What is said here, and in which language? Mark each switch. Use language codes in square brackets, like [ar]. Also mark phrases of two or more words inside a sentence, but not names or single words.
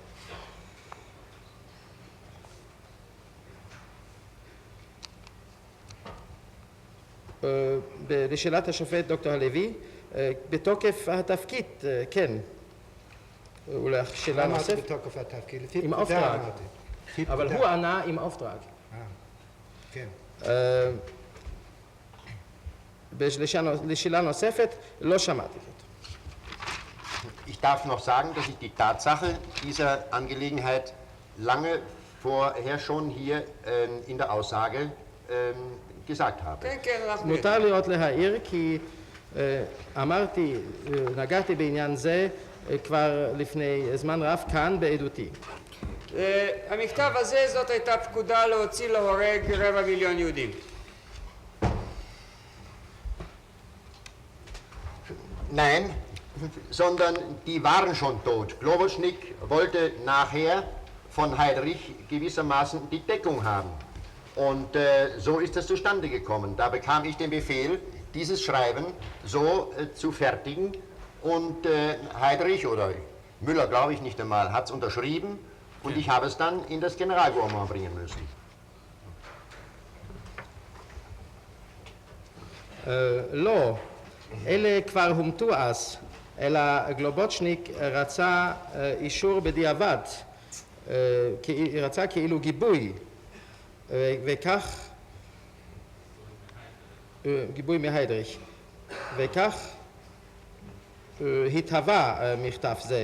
[he] לשאלת השופט דוקטור הלוי, בתוקף התפקיד, כן. אולי שאלה אמרתי נוספת? בתוקף התפקיד, לפי עם פקודה אופטרג. אמרתי. לפי אבל פקודה. הוא ענה עם אופטרג. כן. לשאלה נוספת, לא שמעתי זאת. [de] Ich darf noch sagen, dass ich die Tatsache dieser Angelegenheit lange vorher schon hier in der Aussage gesagt habe. [he] כן, כן, אנחנו... מותר לראות להעיר כי אמרתי, נגעתי בעניין זה כבר לפני זמן רב כאן בעדותי. המכתב הזה, זאת הייתה פקודה להוציא להורג 250,000 יהודים. [de] Nein, sondern die waren schon tot. Globoschnik wollte nachher von Heydrich gewissermaßen die Deckung haben. Und so ist es zustande gekommen. Da bekam ich den Befehl, dieses Schreiben so zu fertigen. Und Heydrich oder Müller, glaube ich nicht einmal, hat es unterschrieben. Und ich habe es dann in das Generalgouvernement bringen müssen. [he] לא, אלה כבר הומתו אז, אלא גלובוצ'ניק רצה אישור בדיעבד, רצה כאילו גיבוי, וכך, גיבוי מהיידריך, וכך התהווה מכתב זה.